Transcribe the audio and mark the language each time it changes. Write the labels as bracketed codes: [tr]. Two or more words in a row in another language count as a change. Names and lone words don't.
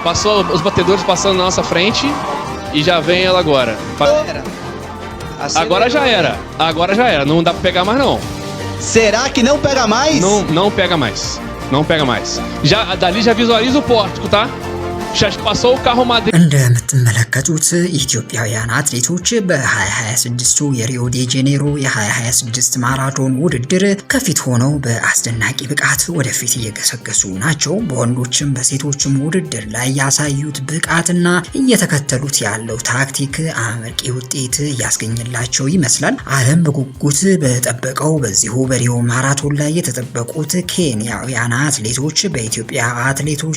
[pt] Passou os batedores passando na nossa frente. E já vem ela agora. Agora já era. Agora já era. Não dá pra pegar mais, não. Será que não pega mais? Não pega mais. Não pega mais. Dali já visualiza o pórtico, tá? passou o carro Madrid [am] እንደምትመለከቱት ኢትዮጵያውያን አትሌቶች በ2026 የሪዮ ዲ ጄኔሮ የ2026 ማራቶን ውድድር ከፊት ሆነው በአስደናቂ ብቃት ወደፊት እየገሰገሱ ናቸው። በወንዶችም በሴቶችም ውድድር ላይ ያሳዩት ብቃትና እየተከተሉት ያለው ታክቲክ አመርቂ ውጤት ያስገኝላቸው ይመስላል። ዓለም በጉጉት በጠበቀው በዚሁ በሪዮ ማራቶን ላይ የተጠበቁት ኬንያውያን አትሌቶች በኢትዮጵያ አትሌቶች